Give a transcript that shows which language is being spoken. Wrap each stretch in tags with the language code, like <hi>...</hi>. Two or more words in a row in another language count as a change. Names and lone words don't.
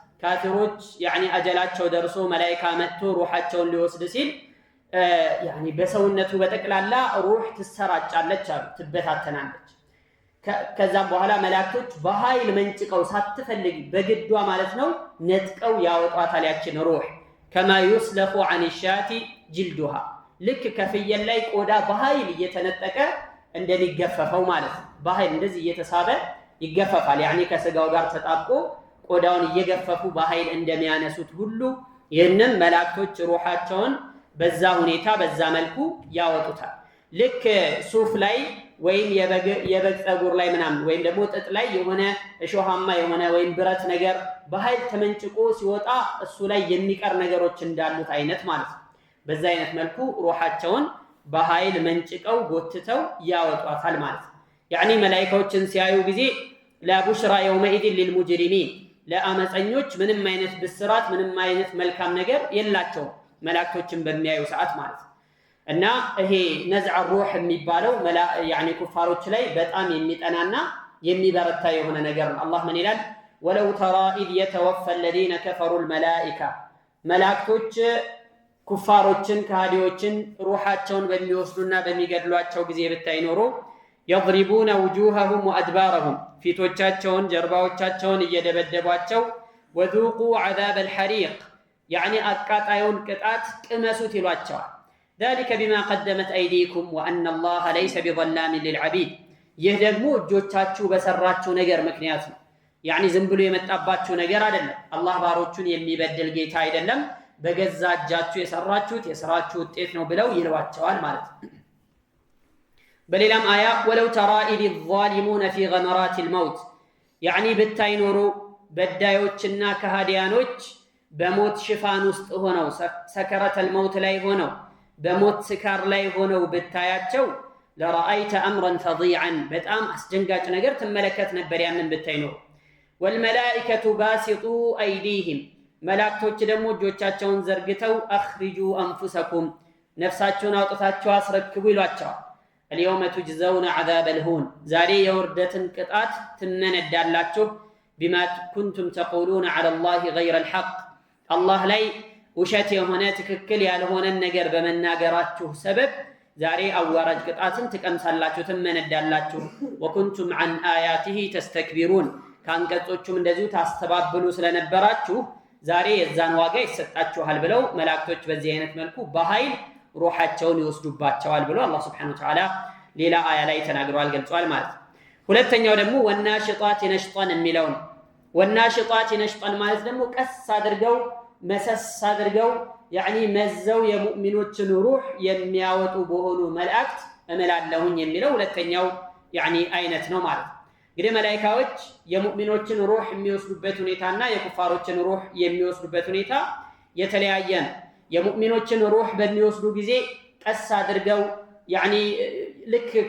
<am>ካፊሮች ያኒ አጀላቸው ደርሶ መላእክት መጥቶ ሩሃቸውን ሊወስድ ሲል ያኒ በሰውነቱ በጠቅላላ ሩህ ትሰራጫለች አሉ ትበታተናለች ከዛም በኋላ መላእክቶች በኃይል መንጭቀው ሳትፈልግ በግዷ ማለት ነው ነጥቀው ያወጣታል ያችን ሩህ</am> <ar>كما يسلخ عن الشاة جلدها</ar> <am>ልክ ከፍየል ላይ ቆዳ በኃይል እየተነጠቀ እንደሚገፈፈው ማለት ነው በኃይል እንደዚህ እየተሳበ ይገፈፋል ያኒ ከስጋው ጋር ተጣብቆ ቆዳውን እየገፈፉ በኃይል እንደሚያነሱት ሁሉ ይህንን መላእክቶች ሩሃቸውን በዛ ሁኔታ በዛ መልኩ ያወጡታል ልክ ሱፍ ላይ ወይም የበግ ጸጉር ላይ ምናምን ወይም ደግሞ ጥጥ ላይ የሆነ እሾሃማ የሆነ ወይም ብረት ነገር በኃይል ተመንጭቆ ሲወጣ እሱ ላይ የሚቀር ነገሮች እንዳሉት አይነት ማለት ነው በዛ አይነት መልኩ ሩሃቸውን በኃይል መንጭቀው ጎትተው ያወጧታል ማለት ነው ያኒ መላእክቶችን ሲያዩ ጊዜ</am> <ar>لا بشرى يومئذ للمجرمين</ar> <am>ለአመፀኞች ምንም አይነት ብስራት ምንም አይነት መልካም ነገር የላቸው መላእክቶችን በሚያዩ ሰዓት ማለት እና ይሄ</am> <ar>نزع الروح</ar> <am>የሚባለው ያኒ ኩፋሮች ላይ በጣም የሚጠናና የሚበረታ የሆነ ነገር ነው አላህ ምን ይላል</am> <ar>ولو ترى إذ يتوفى الذين كفروا الملائكة</ar> <am>መላእክቶች ኩፋሮችን ካዲዎችን ሩሃቸውን በሚወስዱና በሚገድሏቸው ጊዜ ብታይ ኖሮ</am> <ar>يضربون وجوههم وأدبارهم</ar> <am>ፊቶቻቸውን ጀርባዎቻቸውን እየደበደቧቸው</am> <ar>وذوقوا عذاب الحريق يعني</ar> <am>አቃጣዩን ቅጣት ቅመሱት ይሏቸዋል</am> <ar>ذلك بما قدمت أيديكم وأن الله ليس بظلام للعبيد</ar> <am>ይህ ደግሞ እጆቻችሁ በሰራችሁ ነገር ምክንያት ነው يعني ዝም ብሎ የመጣባችሁ ነገር አይደለም አላህ ባሮቹን የሚበድል ጌታ አይደለም በገዛ እጃችሁ የሰራችሁት የስራችሁ ውጤት ነው ብለው ይሏቸዋል ማለት ነው በሌላም አያ</am> <ar>ولو ترى إذ الظالمون في غمرات الموت يعني</ar> <am>ብታይ ኖሮ በዳዮችና ከሃዲያኖች በሞት ሽፋን ውስጥ ሆነው</am> <ar>سكرة الموت</ar> <am>ላይ ሆነው በሞት ስካር ላይ ሆነው ብታያቸው</am> <ar>لرأيت أمرا</ar> <am>ፈضيعا በጣም አስደንጋጭ ነገር ትመለከት ነበር ያንን ብታይ ኖሮ</am> <ar>والملائكة باسطوا</ar> <am>أيديهم መላእክቶች ደግሞ እጆቻቸውን ዘርግተው</am> <ar>اخرجوا انفسكم</ar> <am>ነፍሳችሁን አውጥታችሁ አስረክቡ ይሏቸዋል</am> <ar>اليوم تجزون عذاب الهون</ar> <am>ዛሬ የውርደትን ቅጣት ትነነዳላችሁ</am> <ar>بما كنتم تقولون على الله غير الحق</ar> <am>الله ላይ ውሸት የሆነ ትክክል ያልሆነ ነገር በመናገራችሁ ሰበብ ዛሬ አዋራጅ ቅጣትን ትቀምሳላችሁ ትነነዳላችሁ</am> <ar>وكنتم عن آياته تستكبرون</ar> <am>ካንቀጾቹም እንደዚሁ ታስተባብሉ ስለነበራችሁ ዛሬ የዛን ዋጋ ይሰጣችኋል ብለው መላእክቶች በዚህ አይነት መልኩ በኃይል ሩሃቸውን ይወስዱባቸዋል ብሎ አላህ</am> <ar>سبحانه وتعالى</ar> <am>ሌላ አያ ላይ ተናግሯል ገልጿል ማለት ነው ሁለተኛው ደግሞ</am> <ar>والناشطات نشطا</ar> <am>የሚለው ነው</am> <ar>والناشطات نشطا</ar> <am>ማለት ደግሞ ቀስ አድርገው መሰስ አድርገው يعني መዘው የሙእሚኖችን ሩህ የሚያወጡ በሆኑ መላእክት እመላለሁኝ የሚለው ሁለተኛው يعني አይነት ነው ማለት ነው እንግዲህ መላእክቶች የሙእሚኖችን ሩህ የሚወስዱበት ሁኔታና የኩፋሮችን ሩህ የሚወስዱበት ሁኔታ የተለያየ ነው የሙእሚኖችን ሩህ በሚወስዱ ጊዜ ቀስ አድርገው يعني ልክ</am>